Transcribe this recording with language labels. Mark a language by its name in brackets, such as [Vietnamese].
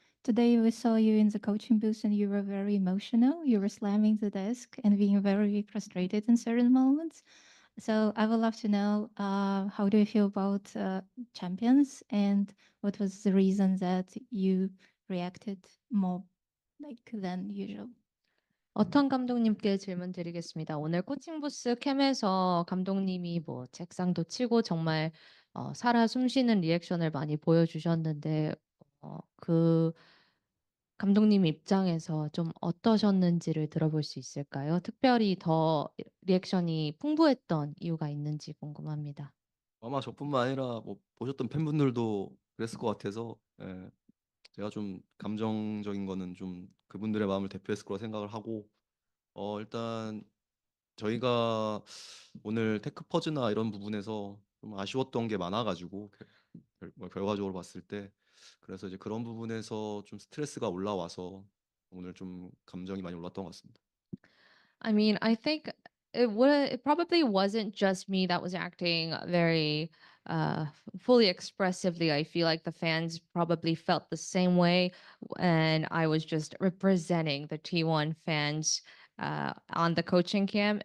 [English] Today we saw you in the coaching booth and you were very emotional. You were slamming the desk and being very frustrated in certain moments. So I would love to know how do you feel about champions and what was the reason that you reacted more than usual? [Korean] 어떤 감독님께 질문 드리겠습니다. 오늘 코칭 부스 캠에서 감독님이 뭐 책상도 치고 정말 살아 숨쉬는 리액션을 많이 보여주셨는데 그 감독님 입장에서 좀 어떠셨는지를 들어볼 수 있을까요? 특별히 더 리액션이 풍부했던 이유가 있는지 궁금합니다. 아마 저뿐만 아니라 뭐 보셨던 팬분들도 그랬을 것 같아서 제가 좀 감정적인 거는 좀 그분들의 마음을 대표했을 거라 생각을 하고 일단 저희가 오늘 테크 퍼즈나 이런 부분에서 좀 아쉬웠던 게 많아가지고 결과적으로 봤을 때 그래서 이제 그런 부분에서 좀 스트레스가 올라와서 오늘 좀 감정이 많이 올랐던 것 같습니다. [English] I mean, I think it probably wasn't just me that was acting very fully expressively. I feel like the fans probably felt the same way, and I was just representing the T1 fans on the coaching camp.